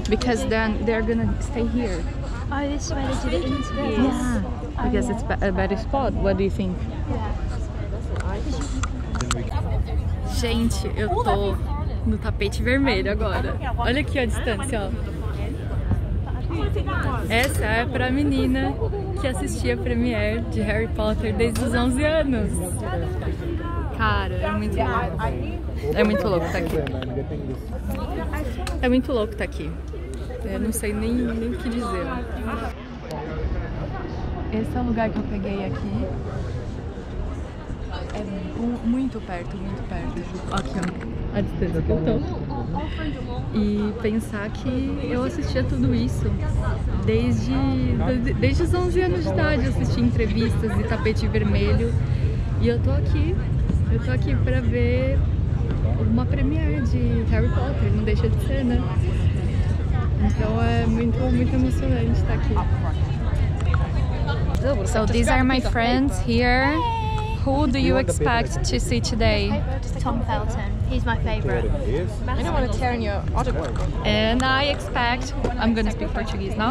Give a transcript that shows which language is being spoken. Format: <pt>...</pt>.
<en>Because then they're gonna stay here. Oh, this is where they do the interviews. Yeah, because it's a better spot. What do you think?</en> <pt>Gente, eu tô no tapete vermelho agora. Olha aqui a distância, ó. Essa é pra menina que assistia a premiere de Harry Potter desde os 11 anos. Cara, é muito louco. É muito louco tá aqui. É muito louco tá aqui. Eu não sei nem o que dizer. Esse é o lugar que eu peguei aqui. É muito perto, muito perto. Aqui, ó, a distância que eu tô. E pensar que eu assistia tudo isso desde os 11 anos de idade, assisti entrevistas de tapete vermelho. E eu tô aqui pra ver uma premiere de Harry Potter, não deixa de ser, né? Então é muito emocionante estar aqui.</pt> <en>So these are my friends here. Who do you expect to see today? Tom Felton. He's my favourite. I don't want to tear in your autograph. And I expect... I'm gonna speak Portuguese now.</en>